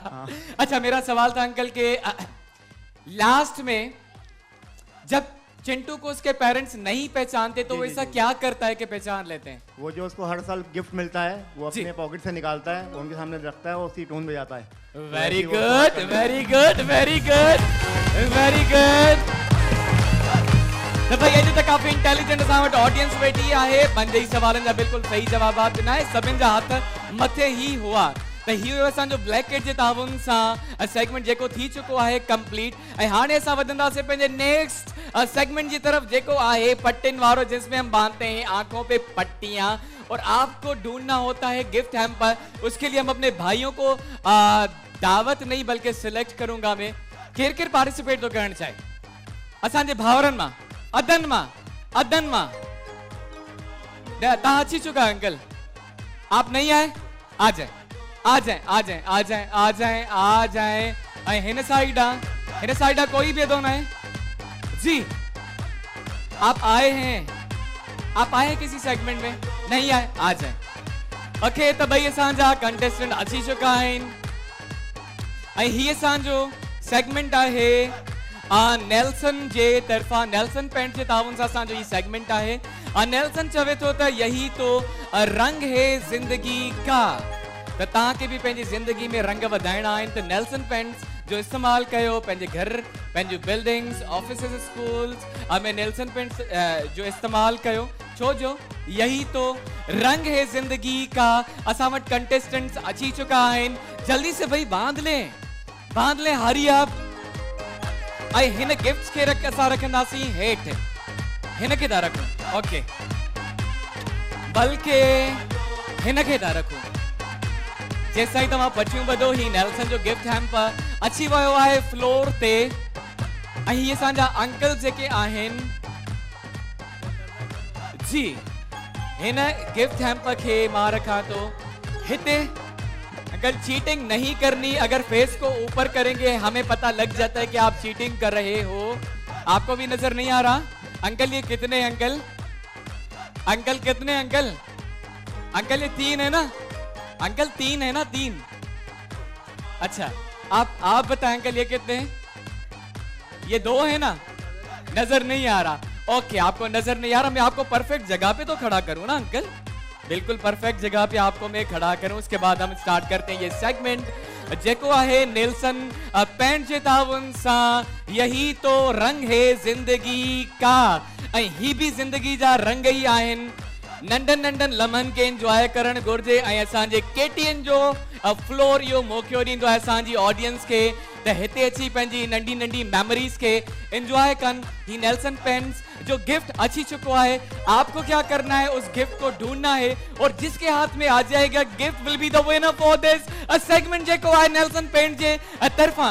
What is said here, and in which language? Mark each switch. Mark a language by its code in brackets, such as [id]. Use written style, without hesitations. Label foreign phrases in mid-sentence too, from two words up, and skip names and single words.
[ur] اچھا، میرا سوال تھا انکل کے لاسٹ میں جب چنٹو کو اس کے پیرنٹس نہیں پہچانتے، تو وہ ایسا کیا کرتا ہے کہ پہچان لیتے ہیں? وہ جو اس کو ہر سال گفٹ ملتا ہے، وہ اپنے پاکٹ سے نکالتا ہے، ان کے سامنے رکھتا ہے، وہ اسی ٹیون بجاتا ہے. [en] very good, very good, very good, very good. [sd] तो भाई अॼु त काफ़ी इंटेलिजेंट असां वटि ऑडियंस वेठी आहे। 5 सवालनि जा बिल्कुलु सही जवाब ॾिना आहे, सभिनि जा हथ मथे ही हुआ। तो ही असांजो ब्लैक एट जे ताउन सां सेगमेंट जेको थी चुको आहे कंप्लीट। ऐं हाणे असां वधंदासीं पंहिंजे [en] next segment [ur] کی طرف, [sd] जेको आहे पट्टिन वारो, [ur] جس میں ہم باندھتے ہیں آنکھوں پہ پٹیاں اور آپ کو ڈھونڈنا ہوتا ہے [en] gift hamper. [ur] اس کے لیے ہم اپنے بھائیوں کو دعوت نہیں بلکہ سلیکٹ کروں گا میں. [sd] केर केर पार्टिसिपेट तो करण चाहे असांजे भावरन मां, अदन मां। तहां अची चुका अंकल, [ur] آپ نہیں آئے? آ جائے، آ جائے، آ جائے، آ جائے، آ جائے، آ جائے. [sd] हिन साइड कोई भी दो ना है जी। [ur] آپ آئے ہیں کسی سیگمنٹ میں? نہیں آئے؟ آ جائے۔ اوکے، تو بھائی [sd] असांजा कंटेस्टेंट अची चुका आहिनि। ऐं ही असांजो सेगमेंट आहे नेल्सन जे तरफा, नेल्सन पेंट जे ताउन सां असांजो ही सेगमेंट आहे। नेल्सन चवे थो त [ur] یہی تو رنگ ہے زندگی کا. [sd] तो तव्हांखे भी पंहिंजी ज़िंदगी में रंग वधाइणा आहिनि, त नेल्सन पेंट्स जो इस्तेमाल कयो पंहिंजे घर, पंहिंजूं बिल्डिंग्स, ऑफिसेस, स्कूल्स में नेल्सन पेंट्स जो इस्तेमाल कयो। छो जो [ur] یہی تو رنگ ہے زندگی کا. [sd] असां वटि कंटेस्टेंट्स अची चुका आहिनि। [ur] جلدی سے بھائی باندھ لے, [en] hurry up. [sd] ऐं हिन गिफ्ट्स खे असां रखंदासीं हेठि। हिन खे था रखूं, ओके, बल्कि हिन खे था रखूं। जैसा ही तव्हां पटियूं ॿधो, ही नेल्सन जो गिफ्ट हैम्पर अची वियो आहे फ्लोर ते। ऐं ही असांजा अंकल जेके आहिनि जी, हिन गिफ्ट हैम्पर खे मां रखां थो हिते। [ur] اگر چیٹنگ نہیں کرنی، اگر فیس کو اوپر کریں گے ہمیں پتا لگ جاتا ہے کہ آپ چیٹنگ کر رہے ہو. آپ کو بھی نظر نہیں آ رہا؟ انکل یہ کتنے انکل? انکل کتنے انکل؟ انکل یہ 3 ہے نا? انکل 3 ہے نا؟ 3. اچھا، آپ بتائیں انکل یہ کتنے ہیں? یہ 2 ہے نا؟ نظر نہیں آ رہا. اوکے، آپ کو نظر نہیں آ رہا، میں آپ کو پرفیکٹ جگہ پہ تو کھڑا کروں نا انکل، بالکل پرفیکٹ جگہ پہ آپ کو میں کھڑا کروں. اس کے بعد ہم اسٹارٹ کرتے ہیں یہ سیگمنٹ [sd] जेको आहे नेल्सन पैंट जे ताउन सा। [ur] یہی تو رنگ ہے زندگی کا, [sd] ऐं ही भी जिंदगी जा रंग ही आहिनि। नंढन नंढन लम्हन के एंजॉय करण घुर्जे ऐं असांजे केटीएन जो फ्लोर इहो मौक़ो ॾींदो आहे असांजी ऑडियंस खे त हिते अची पंहिंजी नंढी नंढी मेमोरीज के एंजॉय कन। ही नेल्सन पेन्स जो गिफ्ट अची चुको है, [ur] آپ کو کیا کرنا ہے، اس گفٹ کو ڈھونڈنا ہے اور جس کے ہاتھ میں آ جائے گا [en] gift will be the winner for this segment [sd] जेको है नेल्सन पेंट जे तरफा।